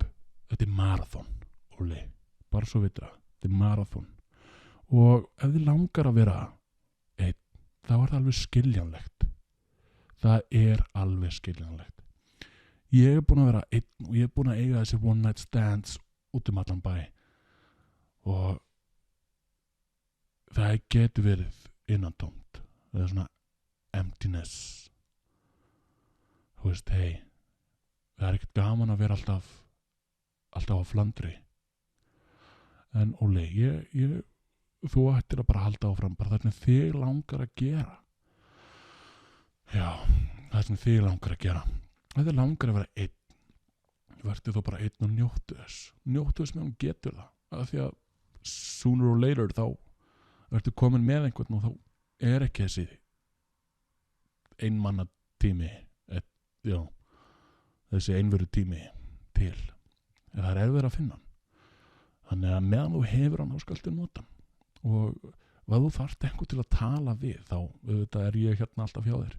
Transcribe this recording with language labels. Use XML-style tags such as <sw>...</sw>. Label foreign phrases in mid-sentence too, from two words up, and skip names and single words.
<is>Þetta er marathon, Óli. Bara svo vita. Þetta er marathon. Og ef þið langar að vera einn, þá er það alveg skiljanlegt. Það er alveg skiljanlegt. Ég er búin að vera einn og ég er búin að eiga þessi</is> <en>one night stands</en> <is>út allan bæ. Og það getur verið innantómt. Það er svona emptiness. Þú veist, hei, það er ekkert gaman að vera alltaf á flandri. En Óli, þú ættir að bara halda áfram, bara það sem þig langar að gera. Já, það sem þig langar að gera. Það er langar að vera einn. Vertu þó bara einn og njóttu þess. Njóttu þess með hún getur það. Af því að</is> <en>sooner or later</en> <is>þá vertu komin með einhvern og þá er ekki þessi einmanna tími, þessi einveru tími til. En það er erfitt að finna hann. Þannig að meðan þú hefur hann þá skaltu nota hann. Og ef þú þarft einhver til að tala við þá auðvitað er ég hérna alltaf hjá þér.</is>